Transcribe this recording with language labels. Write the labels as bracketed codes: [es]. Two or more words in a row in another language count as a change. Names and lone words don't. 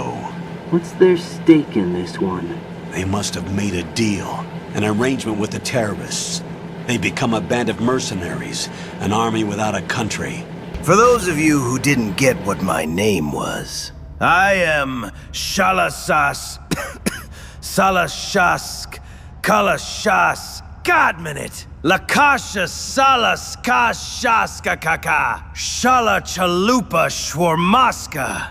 [en] What's their stake in this one? They must have made a deal. An arrangement with the terrorists. They become a band of mercenaries, an army without a country. For those of you who didn't get what my name was, I am Shalasas, Salashask, Kalashas, Godminute, Lakasha Salas Kashaska Kaka, Shala Chalupa Shwarmaska.